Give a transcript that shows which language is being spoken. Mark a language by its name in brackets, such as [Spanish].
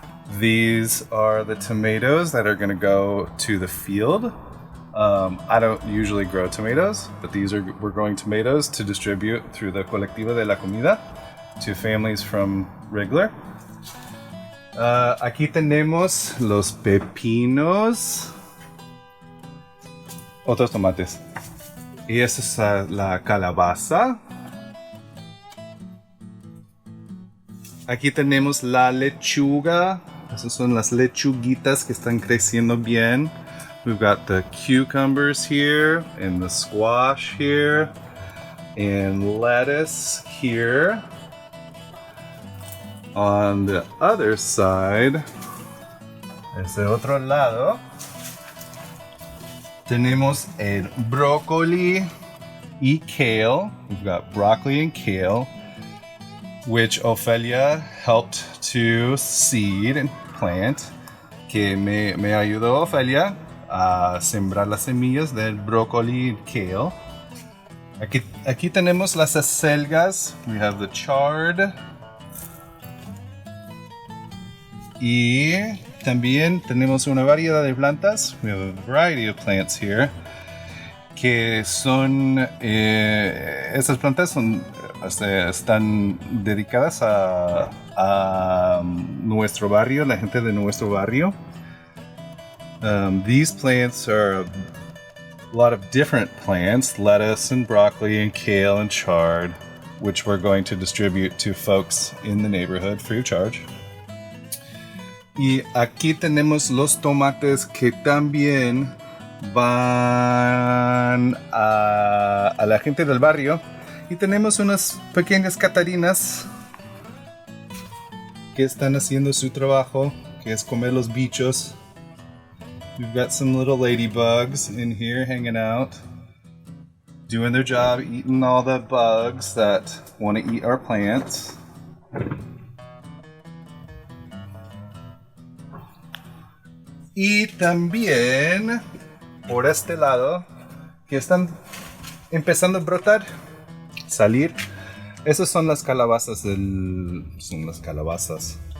[English] These are the tomatoes that are going to go to the field. I don't usually grow tomatoes, but we're growing tomatoes to distribute through the Colectiva de la Comida to families from Rigler. [Spanish] Aquí tenemos los pepinos, otros tomates. Y esa es la calabaza. Aquí tenemos la lechuga. Esas son las lechuguitas que están creciendo bien. [English] We've got the cucumbers here, and the squash here, and lettuce here. On the other side, [Spanish] desde otro lado, tenemos el brócoli y kale. [English] We've got broccoli and kale, which Ofelia helped to seed and plant. [Spanish] Que me ayudó Ofelia a sembrar las semillas del brócoli y kale. Aquí tenemos las acelgas. [English] We have the chard. [Spanish] Y también tenemos una variedad de plantas. [English] We have a variety of plants here. [Spanish] Que son... estas plantas están dedicadas a nuestro barrio, la gente de nuestro barrio. [English] These plants are a lot of different plants, lettuce and broccoli and kale and chard, which we're going to distribute to folks in the neighborhood free of charge. [Spanish] Y aquí tenemos los tomates que también van a la gente del barrio. Y tenemos unas pequeñas catarinas que están haciendo su trabajo, que es comer los bichos. We've got some little ladybugs in here hanging out, doing their job, eating all the bugs that want to eat our plants. Y también por este lado, que están empezando a brotar, salir. Esas son las calabazas son las calabazas.